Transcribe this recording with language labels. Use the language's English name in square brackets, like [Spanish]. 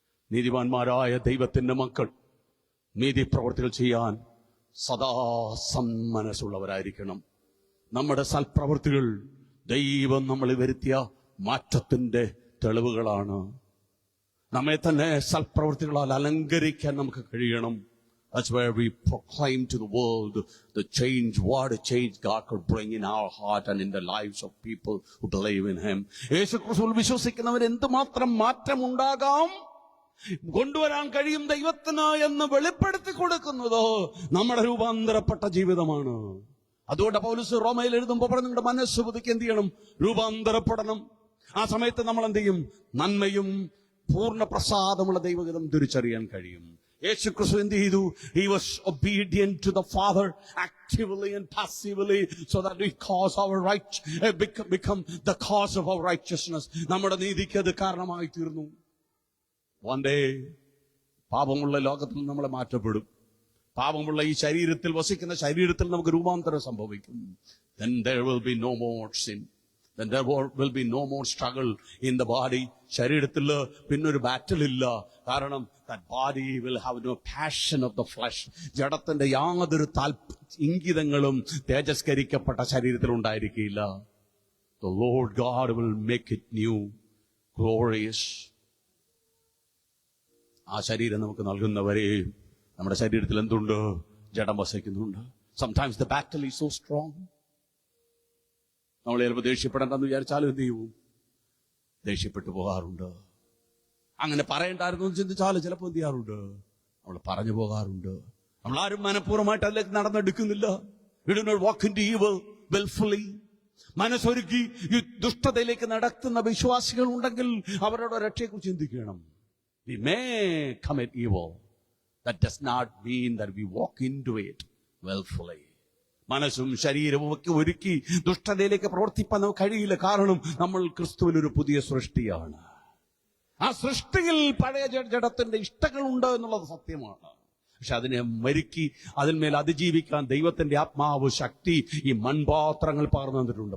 [Malayalam] നീതിമാന്മാരായ ദൈവത്തിന്റെ മക്കൾ നീതി പ്രവർത്തികൾ ചെയ്യാൻ സദാ സന്മനസ്സുള്ളവരായിരിക്കണം. നമ്മുടെ സൽപ്രവൃത്തികൾ ദൈവം നമ്മളിൽ വരുത്തിയ മാറ്റത്തിന്റെ തെളിവുകളാണ്. നമ്മെ തന്നെ സൽപ്രവൃത്തികളാൽ അലങ്കരിക്കാൻ നമുക്ക് കഴിയണം. [English] That's where we proclaim to the world the change, what a change God could bring in our heart and in the lives of people who believe in Him. [Malayalam] യേശുക്രിസ്തുവിൽ വിശ്വസിക്കുന്നവർ എന്തുമാത്രം മാറ്റമുണ്ടാകാം, കൊണ്ടുവരാൻ കഴിയും ദൈവത്തിന് എന്ന് വെളിപ്പെടുത്തി കൊടുക്കുന്നത് നമ്മുടെ രൂപാന്തരപ്പെട്ട ജീവിതമാണ്. അതുകൊണ്ട് പൗലോസ് റോമയിൽ എഴുതുമ്പോൾ പറഞ്ഞു, നിങ്ങളുടെ മനസ്സ് പുതുക്കി എന്ത് ചെയ്യണം? രൂപാന്തരപ്പെടണം. ആ സമയത്ത് നമ്മൾ എന്ത് ചെയ്യും? നന്മയും പൂർണ്ണ പ്രസാദമുള്ള ദൈവഹിതം തിരിച്ചറിയാൻ കഴിയും. യേശുക്രിസ്തു എന്ത് ചെയ്തു? [English] He was obedient to the Father actively and passively so that we cause our become the cause of our righteousness. [Malayalam] നമ്മുടെ നീതിക്ക് അത് കാരണമായി തീർന്നു. [English] One day [Malayalam] പാപമുള്ള ലോകത്തിൽ നമ്മളെ മാറ്റപ്പെടും. പാപമുള്ള ഈ ശരീരത്തിൽ വസിക്കുന്ന ശരീരത്തിൽ നമുക്ക് രൂപാന്തരം സംഭവിക്കും. [English] Then there will be no more sin. Then there will be no more struggle in the body. [Malayalam] ശരീരത്തിൽ പിന്നൊരു ബാറ്റിൽ ഇല്ല. കാരണം [English] that body will have no passion of the flesh. [Malayalam] ജഡത്തിന്റെ യാതൊരു ഇംഗിതങ്ങളും തേജസ്കരിക്കപ്പെട്ട ശരീരത്തിൽ ഉണ്ടായിരിക്കില്ല. [English] The Lord God will make it new, glorious. [Malayalam] ആ ശരീരം നമുക്ക് നൽകുന്നവരെ നമ്മുടെ ശരീരത്തിൽ എന്തുണ്ട്? ജഡം വസിക്കുന്നുണ്ട്. [English] Sometimes the battle is so strong. [Malayalam] നമ്മൾ ചിലപ്പോൾ ദേഷ്യപ്പെടേണ്ടെന്ന് വിചാരിച്ചാലും എന്ത് ചെയ്യും? ദേഷ്യപ്പെട്ടു പോകാറുണ്ട്. അങ്ങനെ പറയണ്ടായിരുന്നു ചിന്തിച്ചാലും ചിലപ്പോൾ എന്ത് ചെയ്യാറുണ്ട്? നമ്മൾ പറഞ്ഞു പോകാറുണ്ട്. നമ്മളാരും മനഃപൂർവ്വമായിട്ട് അതിലേക്ക് നടന്നെടുക്കുന്നില്ല. [English] We do not walk into evil willfully. [Malayalam] മനസ്സൊരുക്കി ഈ ദുഷ്ടതയിലേക്ക് നടത്തുന്ന വിശ്വാസികൾ ഉണ്ടെങ്കിൽ അവരുടെ രക്ഷയെക്കുറിച്ച് ചിന്തിക്കണം. [English] We may commit evil. That does not mean that we walk into it willfully. [Malayalam] മനസ്സും ശരീരവും ഒക്കെ ഒരുക്കി ദുഷ്ടതയിലേക്ക് പ്രവർത്തിപ്പാൻ നമുക്ക് കഴിയില്ല. കാരണം നമ്മൾ ക്രിസ്തുവിൽ ഒരു പുതിയ സൃഷ്ടിയാണ്. ആ സൃഷ്ടിയിൽ പഴയ ജഡത്തിന്റെ ഇഷ്ടങ്ങളുണ്ട് എന്നുള്ളത് സത്യമാണ്. പക്ഷെ അതിനെ മരുക്കി അതിന്മേൽ അതിജീവിക്കാൻ ദൈവത്തിന്റെ ആത്മാവ് ശക്തി ഈ മൺപാത്രങ്ങൾ പകർന്നു തന്നിട്ടുണ്ട്.